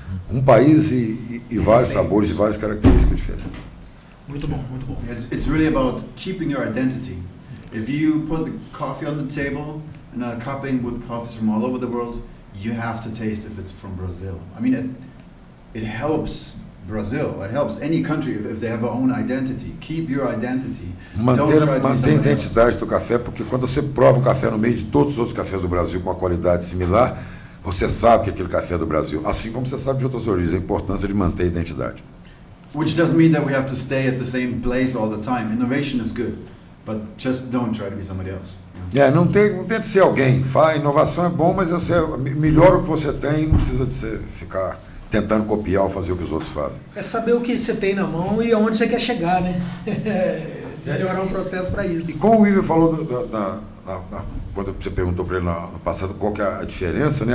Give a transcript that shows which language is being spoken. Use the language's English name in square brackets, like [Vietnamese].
[Portuguese] Um país e vários sabores e várias características diferentes. Muito bom, muito bom. [English] It's really about keeping your identity. If you put the coffee on the table and are cupping with coffees from all over the world, you have to taste if it's from Brazil. I mean, it helps Brazil. It helps any country if they have their own identity. Keep your identity. [Portuguese] Manter a identidade do café, porque quando você prova um café no meio de todos os outros cafés do Brasil com uma qualidade similar, você sabe que aquele café é do Brasil. Assim como você sabe de outras origens, a importância de manter a identidade. [English] Which doesn't mean that we have to stay at the same place all the time. Innovation is good, but just don't try to be somebody else. [Portuguese] Não tente ser alguém. Inovação é bom, mas você melhora o que você tem, não precisa de você ficar tentando copiar ou fazer o que os outros fazem. É saber o que você tem na mão e aonde você quer chegar, né? Melhorar o processo para isso. E como o Ivo falou quando você perguntou para ele no passado qual que é a diferença, né?